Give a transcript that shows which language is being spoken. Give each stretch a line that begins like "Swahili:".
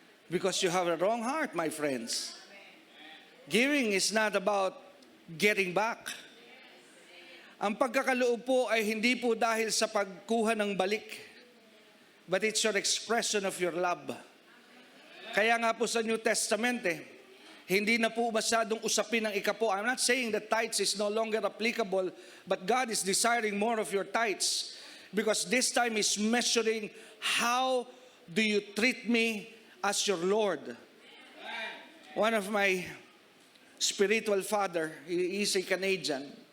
English: Because you have a wrong heart, my friends. Giving is not about getting back.
Filipino: Ang pagkakaloob po ay hindi po dahil sa pagkuha ng balik,
English: but it's your expression of your love.
Filipino: Kaya nga po sa New Testament hindi na po masyadong usapin ng ikapo.
English: I'm not saying that tithes is no longer applicable, but God is desiring more of your tithes. Because this time is measuring how do you treat me as your Lord. One of my spiritual father, he is a Canadian.